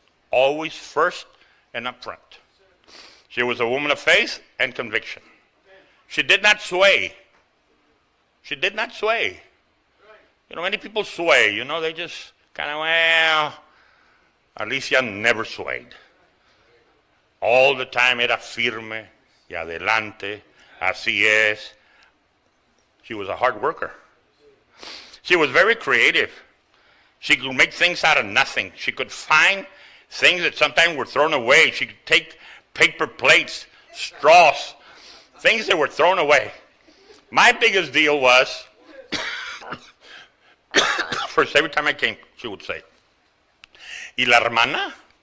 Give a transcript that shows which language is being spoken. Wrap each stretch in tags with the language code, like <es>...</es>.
<en>Always first and up front. She was a woman of faith and conviction. She did not sway. She did not sway. You know, many people sway. You know, they just kind of, well, Alicia never swayed. All the time</en> <es>era firme y adelante, así es.</es> <en>She was a hard worker. She was very creative. She could make things out of nothing. She could find things that sometimes were thrown away. She could take paper plates, straws, things that were thrown away. My biggest deal was, first, every time I came, she would say,</en> <es>¿Y la hermana?</es>